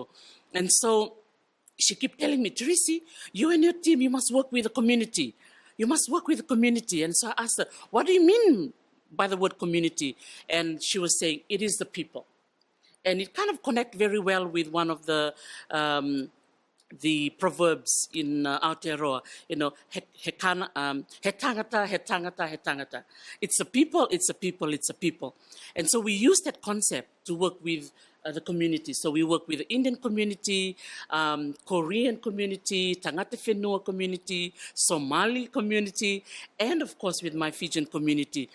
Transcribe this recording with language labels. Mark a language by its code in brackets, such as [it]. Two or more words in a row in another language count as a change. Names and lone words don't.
[en] And so she kept telling me, Teresa, you and your team, you must work with the community. You must work with the community. And so I asked her, what do you mean by the word community? And she was saying, it is the people. And it kind of connect very well with one of the proverbs in Aotearoa, [mi] he tangata, he tangata, he tangata. [en] It's a people, it's a people, it's a people. And so we use that concept to work with the community. So we work with the Indian community, Korean community, [mi] Tangata Whenua [en] community, Somali community, and of course with my Fijian community.